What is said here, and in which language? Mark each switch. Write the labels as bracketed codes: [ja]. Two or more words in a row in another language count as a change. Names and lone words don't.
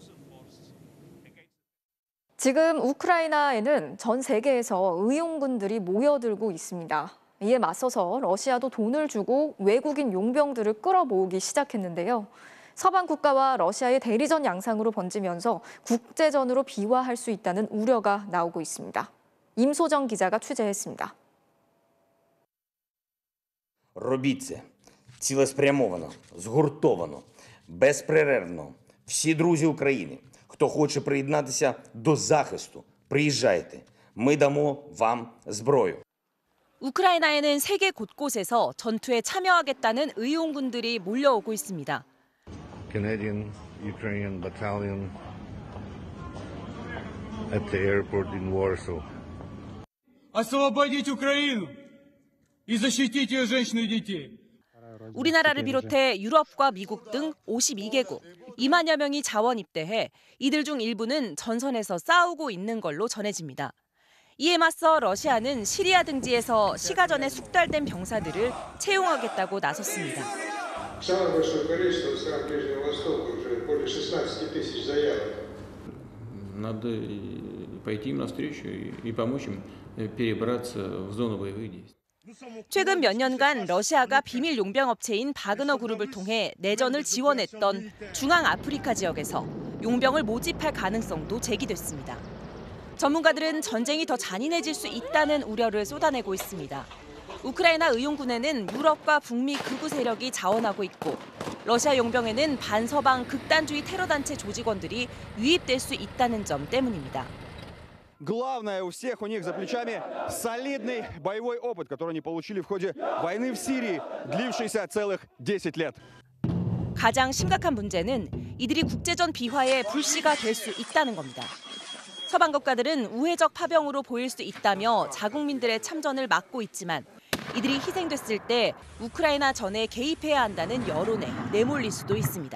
[ko] 지금 우크라이나에는 전 세계에서 의용군들이 모여들고 있습니다. 이에 맞서서 러시아도 돈을 주고 외국인 용병들을 끌어모으기 시작했는데요. 서방 국가와 러시아의 대리전 양상으로 번지면서 국제전으로 비화할 수 있다는 우려가 나오고 있습니다. 임소정 기자가 취재했습니다. [uk] Робіть це цілеспрямовано, згуртовано, безперервно. Всі друзі України, хто хоче приєднатися до захисту, приїжджайте. Ми дамо вам зброю. [ko] 우크라이나에는 세계 곳곳에서 전투에 참여하겠다는 의용군들이 몰려오고 있습니다. [en] Canadian Ukrainian battalion at the airport in Warsaw. [ru] Освободить Украину и защитить ее женщин и детей. [ko] 우리나라를 비롯해 유럽과 미국 등 52개국, 2만여 명이 자원 입대해 이들 중 일부는 전선에서 싸우고 있는 걸로 전해집니다. 이에 맞서 러시아는 시리아 등지에서 시가전에 숙달된 병사들을 채용하겠다고 나섰습니다. [ru] Самое большое количество стран Ближнего Востока, уже более 16 тысяч заявок. Надо пойти им навстречу и помочь им перебраться в зону боевых действий. [ko] 최근 몇 년간 러시아가 비밀 용병 업체인 바그너 그룹을 통해 내전을 지원했던 중앙 아프리카 지역에서 용병을 모집할 가능성도 제기됐습니다. 전문가들은 전쟁이 더 잔인해질 수 있다는 우려를 쏟아내고 있습니다. 우크라이나 의용군에는 유럽과 북미 극우 세력이 자원하고 있고 러시아 용병에는 반서방 극단주의 테러단체 조직원들이 유입될 수 있다는 점 때문입니다. [ru] Главное у всех у них за плечами солидный боевой опыт, который они получили в ходе войны в Сирии, длившейся целых 10 лет. [ko] 가장 심각한 문제는 이들이 국제전 비화의 불씨가 될 수 있다는 겁니다. 서방 국가들은 우회적 파병으로 보일 수 있다며 자국민들의 참전을 막고 있지만 이들이 희생됐을 때 우크라이나 전에 개입해야 한다는 여론에 내몰릴 수도 있습니다.